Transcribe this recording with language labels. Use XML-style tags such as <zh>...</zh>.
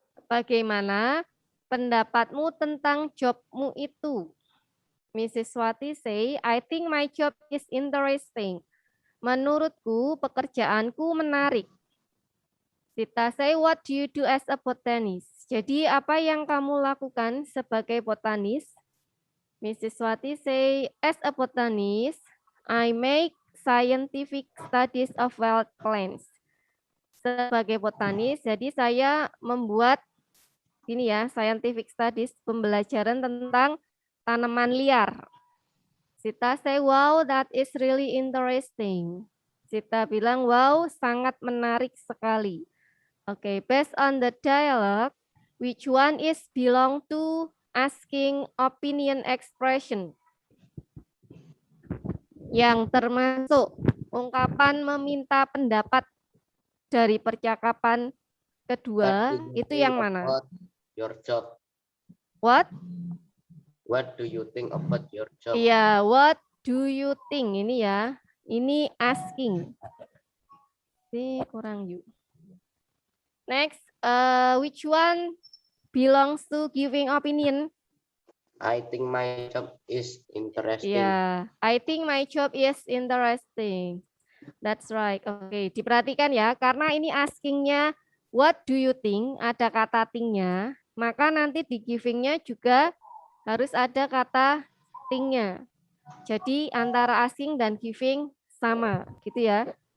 <id>Bagaimana pendapatmu tentang jobmu itu? Mrs.</id> <en>Swati say, I think my job is interesting.</en> <id>Menurutku pekerjaanku menarik.</id> <en>Sita say, what do you do as a botanist?</en> <id>Jadi apa yang kamu lakukan sebagai botanis?</id> <en>Mrs. Swati say, as a botanist, I make scientific studies of wild plants.</en> <id>Sebagai botanis, jadi saya membuat ini ya, scientific studies, pembelajaran tentang tanaman liar.</id> <en>Sita say, wow, that is really interesting.</en> <id>Sita bilang, wow, sangat menarik sekali.</id> <en>Oke, based on the dialogue, which one is belong to asking opinion expression?</en> <id>Yang termasuk ungkapan meminta pendapat dari percakapan kedua, itu yang mana?</id> <en>Your job. What? What do you think about your job?</en> <id>Iya,</id> <en>what do you think?</en> <id>Ini ya, ini asking. Ini kurang yuk.</id> <en>Next, which one belongs to giving opinion? I think my job is interesting. Yeah, I think my job is interesting. That's right.</en> <id>Oke, diperhatikan ya, karena ini askingnya what do you think, ada kata think-nya, maka nanti di giving-nya juga harus ada kata think-nya. Jadi antara asking dan giving sama, gitu ya.</id>